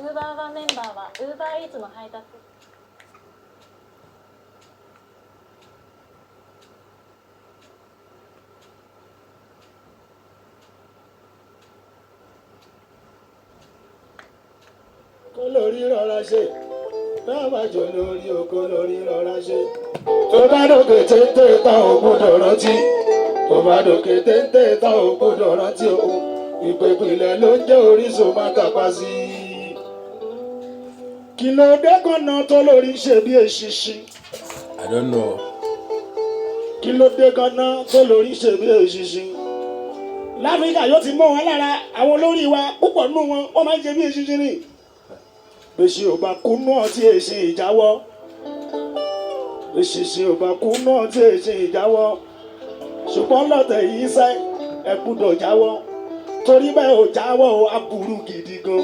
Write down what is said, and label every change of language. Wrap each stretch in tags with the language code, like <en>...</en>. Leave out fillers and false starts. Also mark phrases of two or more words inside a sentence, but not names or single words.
<ja>ーバーメンバーは Uber Eats の配達。</ja> <yo>kó lórí rọra ṣe náà má jò lórí oko lórí rọra ṣe. tó bá dòkè téńté tán ò gbọ́dọ̀ rántí tó bá dòkè téńté tán ò gbọ́dọ̀ rántí òun ìpèpìlẹ̀ ló ń jẹ́ orísun má tàpá sí i. kí ló dé gan-an tó lórí ṣe bí eṣinṣin.</yo> <en>I don't know.</en> <yo>kí ló dé gan-an tó lórí ṣe bí eṣinṣin. láfíríkà yóò ti mọ́ wọn lára àwọn olórí wa púpọ̀ nínú wọn wọ́n máa ń ṣe bí eṣinṣin ni. bẹ́sẹ̀ ò bá kú náà tí èsì ìjáwọ́ bẹ́sẹ̀ ò bá kú náà tí èsì ìjáwọ́ ṣùgbọ́n lọ́tẹ̀ yìí sẹ́ ẹ gbúdọ̀ jáwọ́ torí bẹ́ẹ̀ ò jáwọ́ ò aburú gidi gan.</yo>